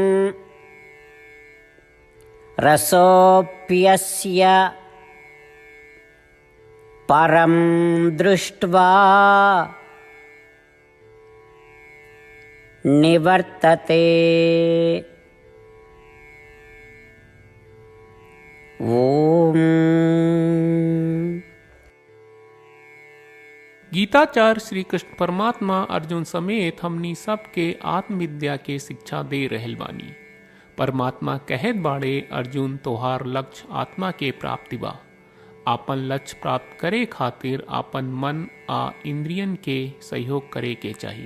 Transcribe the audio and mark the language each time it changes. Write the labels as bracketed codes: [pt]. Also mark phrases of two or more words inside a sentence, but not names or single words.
[sa] रसोऽप्यस्य परं दृष्ट्वा निवर्तते। ओम। [bho] गीताचार्य श्री कृष्ण परमात्मा अर्जुन समेत हमनी सबके आत्मविद्या के शिक्षा दे रहल बानी। परमात्मा कहत बाड़े, अर्जुन तोहार लक्ष्य आत्मा के प्राप्ति बा। आपन लक्ष्य प्राप्त करे खातिर आपन मन आ इंद्रियन के सहयोग करे के चाही।